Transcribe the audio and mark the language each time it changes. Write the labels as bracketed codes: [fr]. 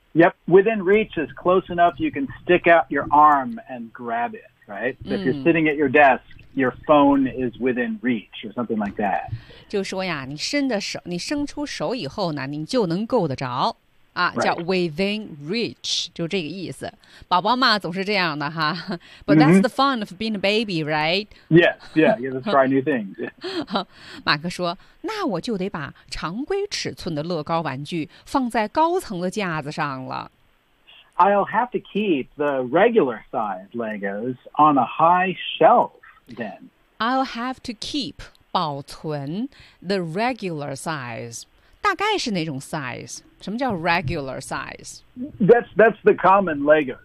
[en] Yep, within reach is close enough you can stick out your arm and grab it, right? So if you're sitting at your desk, your phone is within reach or something like that. [zh] 就说呀，你伸的手，你伸出手以后呢，你就能够得着。啊、 [en] right. [zh] 叫 within reach, 就这个意思。宝宝嘛总是这样的哈。 [en] But that's the fun of being a baby, right? Yes, yeah, you have to try new things. [zh] 马克说那我就得把常规尺寸的乐高玩具放在高层的架子上了。 [en] I'll have to keep the regular size Legos on a high shelf then. I'll have to keep, [zh] 保存 [en] the regular size. [zh] 大概是哪种 size? 什么叫 regular size? [en] That's the common Lego.